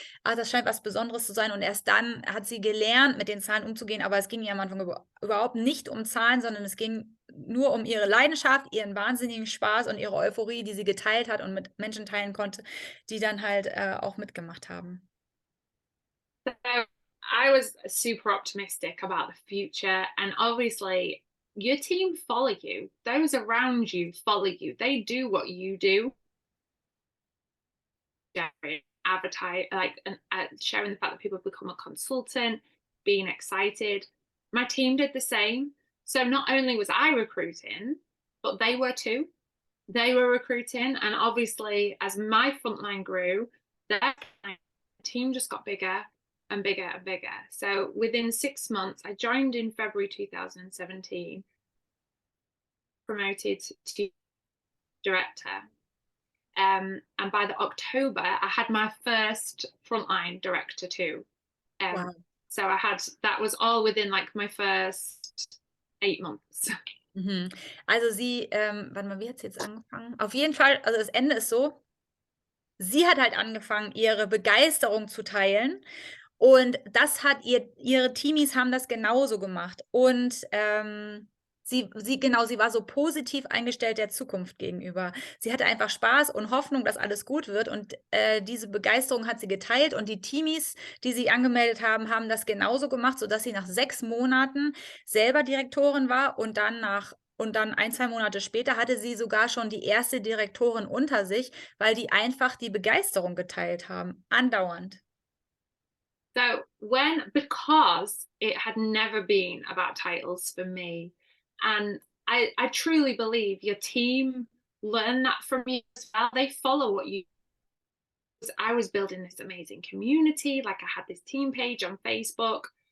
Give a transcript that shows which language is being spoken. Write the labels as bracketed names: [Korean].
[German] Ah, das scheint was Besonderes zu sein. Und erst dann hat sie gelernt, mit den Zahlen umzugehen. Aber es ging ihr am Anfang überhaupt nicht um Zahlen, sondern es ging nur um ihre Leidenschaft, ihren wahnsinnigen Spaß und ihre Euphorie, die sie geteilt hat und mit Menschen teilen konnte, die dann halt auch mitgemacht haben. [English] So I was super optimistic about the future, and obviously your team follow you. Those around you follow you. They do what you do. Advertise, like, and sharing the fact that people have become a consultant, being excited. My team did the same. So not only was I recruiting, but they were too. They were recruiting, and obviously, as my frontline grew, their team just got bigger and bigger and bigger. So within 6 months, I joined in February 2017, promoted to director. And by the October, I had my first frontline director too. Wow. So that was all within like my first 8 months. Mhm. [German] Also sie, warte mal, wie hat sie jetzt angefangen? Auf jeden Fall, also das Ende ist so, sie hat halt angefangen, ihre Begeisterung zu teilen. Und das hat ihre Teamies haben das genauso gemacht. Und sie war so positiv eingestellt der Zukunft gegenüber. Sie hatte einfach Spaß und Hoffnung, dass alles gut wird. Und diese Begeisterung hat sie geteilt. Und die Teamies, die sie angemeldet haben, haben das genauso gemacht, sodass sie nach 6 Monaten selber Direktorin war. Und dann 1, 2 Monate später hatte sie sogar schon die erste Direktorin unter sich, weil die einfach die Begeisterung geteilt haben. Andauernd. [English] So because it had never been about titles for me, and I truly believe your team learn that from you as well. They follow what you. I was building this amazing community. Like I had this team page on Facebook.